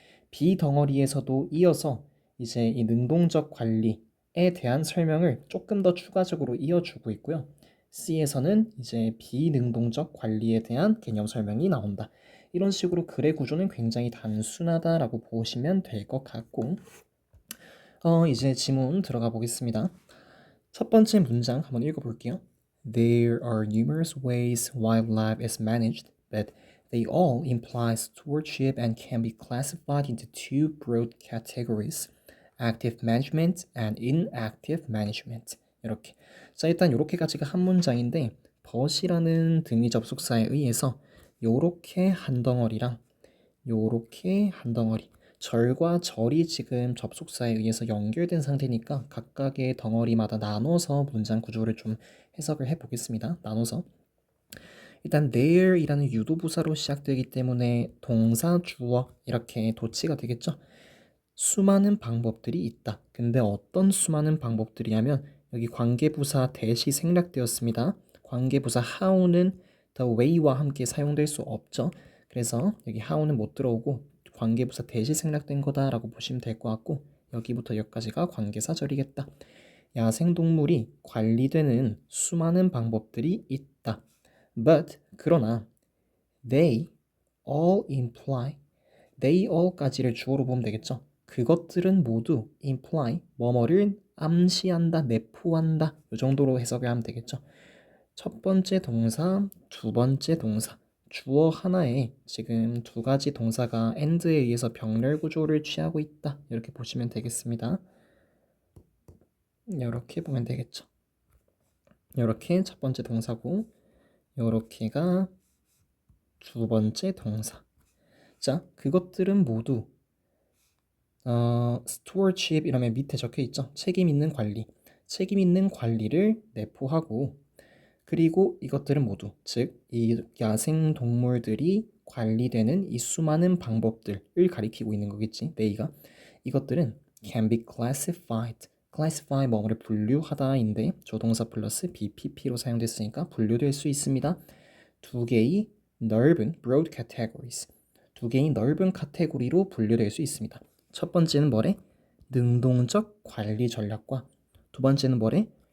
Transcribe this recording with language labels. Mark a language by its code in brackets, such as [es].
[ko] B 덩어리에서도 이어서 이제 이 능동적 관리에 대한 설명을 조금 더 추가적으로 이어주고 있고요. C에서는 이제 비능동적 관리에 대한 개념 설명이 나온다. 이런 식으로 글의 구조는 굉장히 단순하다라고 보시면 될 것 같고 이제 지문 들어가 보겠습니다. 첫 번째 문장 한번 읽어볼게요. [en] There are numerous ways wildlife is managed, but they all imply stewardship and can be classified into two broad categories, active management and inactive management. [ko] 이렇게. 자, 일단 이렇게까지가 한 문장인데 벗이라는 등위 접속사에 의해서 요렇게 한 덩어리랑 요렇게 한 덩어리 절과 절이 지금 접속사에 의해서 연결된 상태니까 각각의 덩어리마다 나눠서 문장 구조를 좀 해석을 해보겠습니다. 나눠서 일단 there이라는 유도부사로 시작되기 때문에 동사, 주어 이렇게 도치가 되겠죠. 수많은 방법들이 있다. 근데 어떤 수많은 방법들이냐면 여기 관계부사 대시 생략되었습니다. 관계부사 how는 the way와 함께 사용될 수 없죠. 그래서 여기 how는 못 들어오고 관계부사 대시 생략된 거다라고 보시면 될 것 같고 여기부터 여기까지가 관계사절이겠다. 야생동물이 관리되는 수많은 방법들이 있다. But 그러나 [en] they all imply they all [ko] 까지를 주어로 보면 되겠죠. 그것들은 모두 imply 뭐뭐를 암시한다, 내포한다 이 정도로 해석을 하면 되겠죠. 첫 번째 동사, 두 번째 동사 주어 하나에 지금 두 가지 동사가 and에 의해서 병렬 구조를 취하고 있다 이렇게 보시면 되겠습니다. 이렇게 보면 되겠죠. 이렇게 첫 번째 동사고 이렇게가 두 번째 동사. 자, 그것들은 모두 stewardship 이라면 밑에 적혀 있죠. 책임 있는 관리. 책임 있는 관리를 내포하고 그리고 이것들은 모두 즉 이 야생 동물들이 관리되는 이 수많은 방법들을 가리키고 있는 거겠지. 네이가 이것들은 can be classified. classify 뭐뭐를 분류하다인데 조동사 플러스 BPP로 사용됐으니까 분류될 수 있습니다. 두 개의 넓은 broad categories. 두 개의 넓은 카테고리로 분류될 수 있습니다. 첫 번째는 뭐래? 능동적 관리 전략과 두 번째는 뭐래?